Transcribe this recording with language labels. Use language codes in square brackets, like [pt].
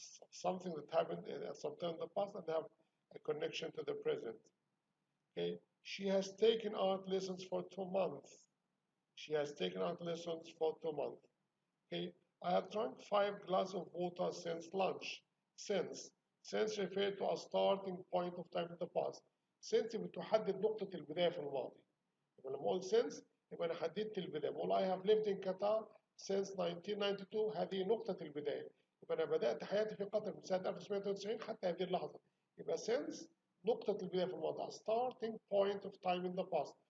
[en] Something that happened at some time in the past and have a connection to the present. Okay, she has taken art lessons for 2 months. She has taken art lessons for 2 months. Okay, I have drunk 5 glasses of water since lunch. Since refers to a starting point of time in the past. [ar] Since بتحدد نقطة البداية في الماضي. يبقى لما أقول since يبقى أنا حددت البداية. بقول [en] I have lived in Qatar since 1992. [ar] هذه نقطة البداية. يبقى أنا بدأت حياتي في قطر من سنة 1992 حتى هذه اللحظة. يبقى [en] since [ar] نقطة البداية في الماضي. [en] A starting point of time in the past.